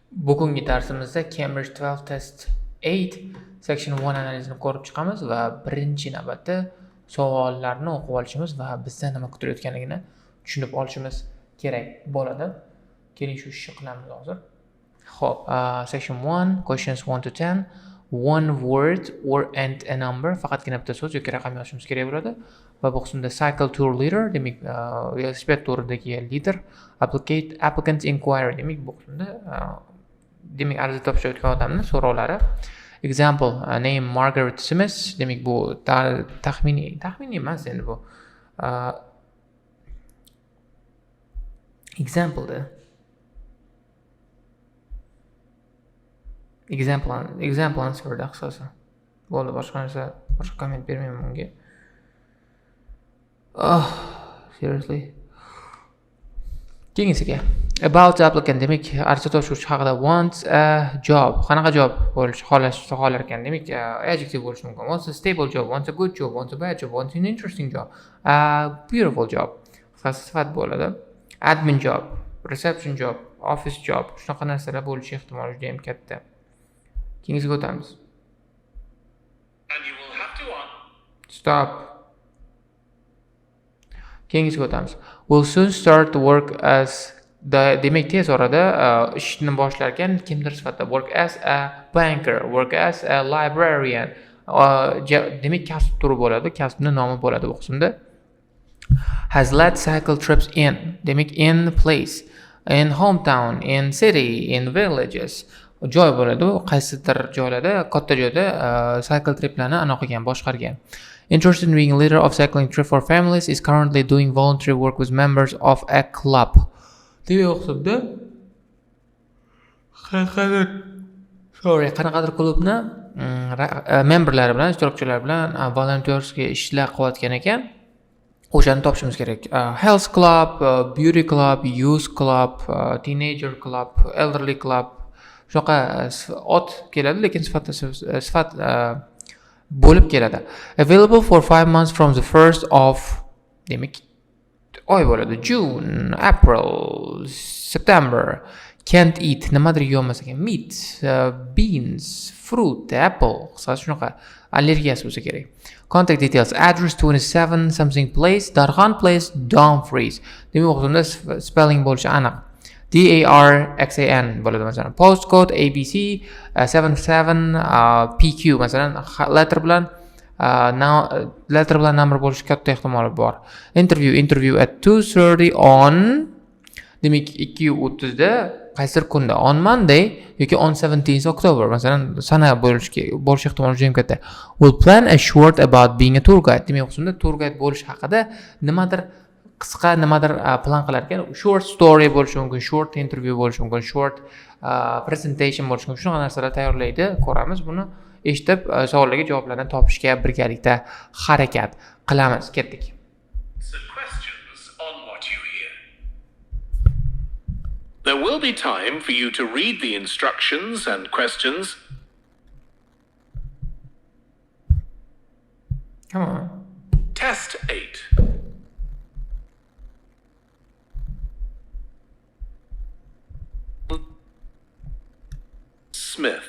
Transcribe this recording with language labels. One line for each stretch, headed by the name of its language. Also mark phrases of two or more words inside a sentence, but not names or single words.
Uzbek: Bugungi darsimizda Cambridge 12 Test 8 Section 1 analizini ko'rib chiqamiz va birinchi navbatda savollarni o'qib olishimiz va bizdan nima kutilayotganligini tushunib olishimiz kerak bo'ladi. Keling shu ishni qilamiz hozir. Xo'p,
English: Section 1, questions 1 to 10, one word or and a number,
Uzbek: faqatgina bitta so'z yoki raqam yozishimiz kerak bo'ladi. Va bu qismda
English: cycle tour leader,
Uzbek: demak velosiped turidagi lider,
English: applicant inquiry,
Uzbek: demak bu qismda demak ariza topshirayotgan odamning so'rovlari.
English: Example, name Margaret Smith,
Uzbek: demak bu taxminiy emas endi bu.
English: Example answer
Uzbek: da qisqasi. Bo'ldi, boshqa komment bermayman bunga. Seriously. Keyingisiga.
English: About the applicant,
Uzbek: demak ariza topshiruvchi haqida
English: wants a job.
Uzbek: Qanaqa job bo'lish xohlar ekan? Demak adjective bo'lishi mumkin.
English: Wants a stable job, wants a good job, wants a bad job, wants an interesting job, a beautiful job.
Uzbek: Qisqasi sifat bo'ladi.
English: Admin job, reception job, office job.
Uzbek: Shunaqa narsalar bo'lishi ehtimoli juda ham katta. Keyingisiga o'tamiz.
English: And you will have to Stop.
Uzbek: Keyingisiga o'tamiz.
English: Will soon start to work as
Uzbek: demak tez orada ishni boshlar ekan kimdir sifatida.
English: Work as a banker, work as a librarian.
Uzbek: Demak kasb turi bo'ladi, kasbning nomi bo'ladi bu qismda.
English: Has led cycle trips in, demak in place, in hometown, in city, in villages.
Uzbek: Joy bo'ladi, qaysidir joylarda, katta joyda cycle triplarni anaqa qilgan, boshqargan.
English: Interested in being a leader of cycling trip for families, is currently doing voluntary work with members of a club.
Uzbek: Demak hisobda qanaqadir klubni memberlari bilan, ishtirokchilari bilan volunteersga ishlar qilayotgan ekan. O'shani topishimiz kerak.
English: Health club, beauty club, youth club, teenager club, elderly club.
Uzbek: Shunaqa ot keladi, lekin sifat bo'lib keladi.
English: Available for 5 months from the 1st of,
Uzbek: demak oy bo'ladi.
English: June, April, September. Can't eat,
Uzbek: nimadir yeolmas ekan.
English: Meat, beans, fruit, apple.
Uzbek: Qisqasi shunaqa allergiyasi bo'lsa kerak.
English: Contact details: address 27 something place, Darxon Place, Dumfries.
Uzbek: Demak o'qishimda spelling bo'lishi aniq. DARXAN bo'ladi masalan. Postcode ABC 77 PQ masalan letter bilan number bo'lishi katta ehtimoli bor.
English: Interview at 2:30 on,
Uzbek: demak 2:30 da qaysi kunda?
English: On Monday
Uzbek: yoki
English: on 17th October
Uzbek: masalan sana bo'lish ehtimoli juda ham katta.
English: Will plan a short about being a tour guide.
Uzbek: Demak o'shunda
English: tour guide
Uzbek: bo'lish haqida nimadir qisqa nimadir plan qilar ekan.
English: Short story
Uzbek: bo'lishi mumkin,
English: short interview
Uzbek: bo'lishi mumkin,
English: short presentation
Uzbek: bo'lishi mumkin. Shunaqa narsalar tayyorlaydi. Ko'ramiz buni, eshitib savollarga javoblarni topishga birgalikda harakat qilamiz. Ketdik.
English: There will be time for you to read the instructions and questions. Come on. Test 8. Smith.